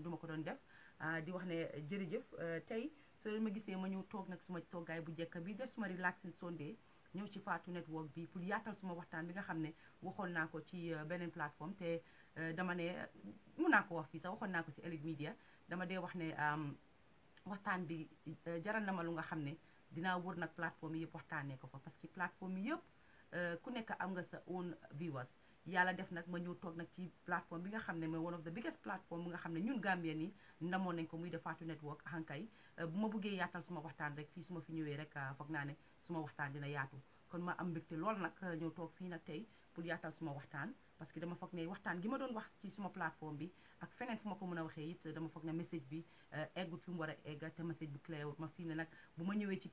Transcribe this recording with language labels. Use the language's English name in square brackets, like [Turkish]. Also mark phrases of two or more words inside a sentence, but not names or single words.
[Wolof] duma ko doon def di wax ne jërëjëf tey soo leen ma gisee ma ñëw toog nag suma toogaay bu njëkk bi def suma [English] relaxing Sunday [Wolof] ñëw ci Fatou Network bi pour yaatal suma waxtaan bi nga xam ne waxoon naa ko ci beneen plateforme te dama ne mun naa ko wax fii sax waxoon naa ko si Elite Media dama dee wax ne waxtaan bi jaral na ma lu nga xam ne dinaa wër nag plateforme yi yëpp waxtaanee ko fa [French] parce que [Wolof] plateforme yi yëpp ku nekk am nga sa [English] own viewers [Wolof] yàlla def nag ma ñëw toog nag ci plateforme bi nga xam ne mooy [English] one of the biggest platform [Wolof] bi nga xam ne ñun Gambien yi ndamoon nañ ko muy de Fatou Network hankay bu ma bëggee yaatal suma waxtaan rek fii suma fi ñëwee rek foog naa ne suma waxtaan dina yaatu kon ma am mbégte lool nag ñëw toog fii nag tey pour yaatal suma waxtaan [French] parce que [Wolof] dama foog ne waxtaan gi ma doon wax ci suma plateforme bi ak feneen fu ma ko mën a waxee it dama foog ne message bi eggut fi mu war a egg te message bi clair wut ma fii ne nag bu ma ñëwee ci